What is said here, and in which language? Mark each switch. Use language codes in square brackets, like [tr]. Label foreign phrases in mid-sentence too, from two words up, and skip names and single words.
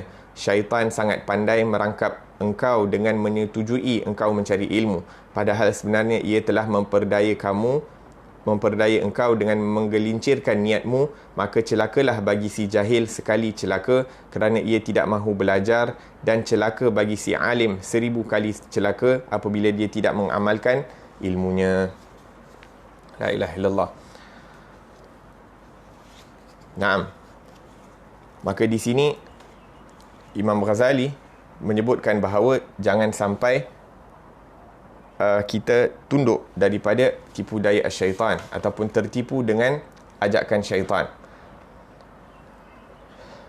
[ms] Syaitan sangat pandai merangkap engkau dengan menyetujui engkau mencari ilmu, padahal sebenarnya ia telah memperdaya engkau dengan menggelincirkan niatmu. Maka celakalah bagi si jahil sekali celaka kerana ia tidak mahu belajar, dan celaka bagi si alim 1000 kali celaka apabila dia tidak mengamalkan ilmunya. [ar] لا إله إلا الله. نعم. [ms] Maka di sini Imam Ghazali menyebutkan bahawa jangan sampai kita tunduk daripada tipu daya syaitan ataupun tertipu dengan ajakan syaitan.